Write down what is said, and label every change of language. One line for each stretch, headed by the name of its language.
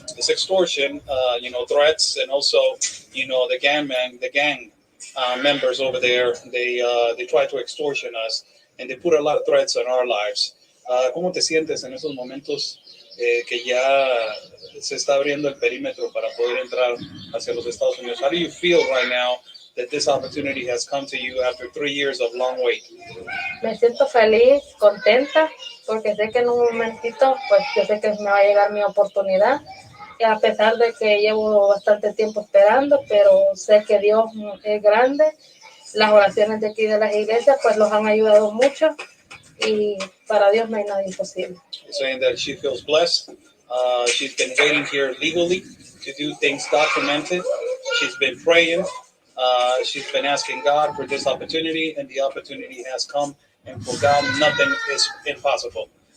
English: This extortion, threats, and also, the gang members over there, they try to extortion us, and they put a lot of threats on our lives.
Spanish: ¿Cómo te sientes en esos momentos que ya se está abriendo el perímetro para poder entrar hacia los Estados Unidos?
English: How do you feel right now that this opportunity has come to you after 3 years of long wait?
Spanish: Me siento feliz, contenta, porque sé que en un momentito, pues yo sé que me va a llegar mi oportunidad. Y a pesar de que llevo bastante tiempo esperando, pero sé que Dios es grande. Las oraciones de aquí de las iglesias, pues los han ayudado mucho. Y para Dios no hay nada imposible.
English: Saying that she feels blessed. She's been waiting here legally to do things documented. She's been praying. She's been asking God for this opportunity, and the opportunity has come. And for God, nothing is impossible.